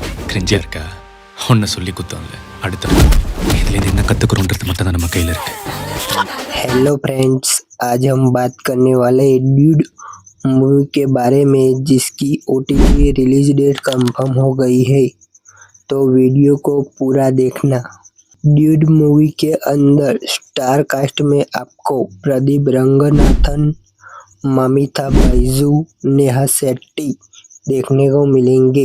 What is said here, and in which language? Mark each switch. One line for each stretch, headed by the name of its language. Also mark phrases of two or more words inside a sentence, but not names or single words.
Tamil: கிரிஞ்சியா இருக்கா? ஒன்ன சொல்லி குத்தம் இல்லை. அடுத்த இதுலேருந்து என்ன கற்றுக்குறோன்றது மட்டும் தான் நம்ம கையில் இருக்கு.
English: hello friends,
Hindi: आज हम बात करने वाले ड्यूड मूवी के बारे में जिसकी OTT
English: release date confirm
Hindi: हो गई है, तो वीडियो को पूरा देखना। ड्यूड मूवी के अंदर
English: star cast
Hindi: में आपको प्रदीप रंगनाथन, ममिता बाइजू, नेहा शेट्टी देखने को मिलेंगे।